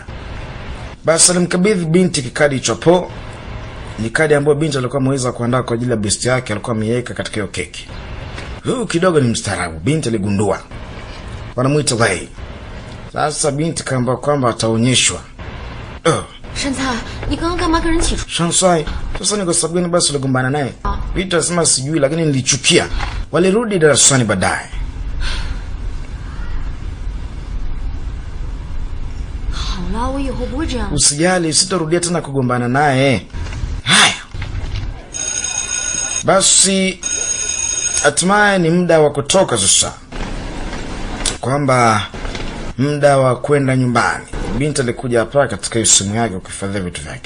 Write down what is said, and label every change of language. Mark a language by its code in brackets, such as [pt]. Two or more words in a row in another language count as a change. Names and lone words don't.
[sw] Basi alimkabidhi binti kikadi chapo. Ni kadi ambayo binti alikuwa ameweza kuandaa kwa ajili ya besti yake, alikuwa ameiweka katika hiyo keki. Huyu kidogo ni mstaarabu, binti aligundua. Wanamuita Lei. Sasa binti kaamba kwamba ataonyeshwa. [zh] 山菜，你刚刚干嘛跟人起冲？ [sw] Shansai, sasa ni kwa sababu gani basi uligombana naye? Binti anasema sijui lakini nilichukia. Walirudi darasani baadaye. [zh] 好了，我以后不会这样。 [sw] Usijali, sitarudia tena kugombana naye. Haya. Basi hatimaye ni muda wa kutoka sasa. Kwamba muda wa kwenda nyumbani. Binti alikuja hapa katika simu yake kuhifadhi vitu vyake.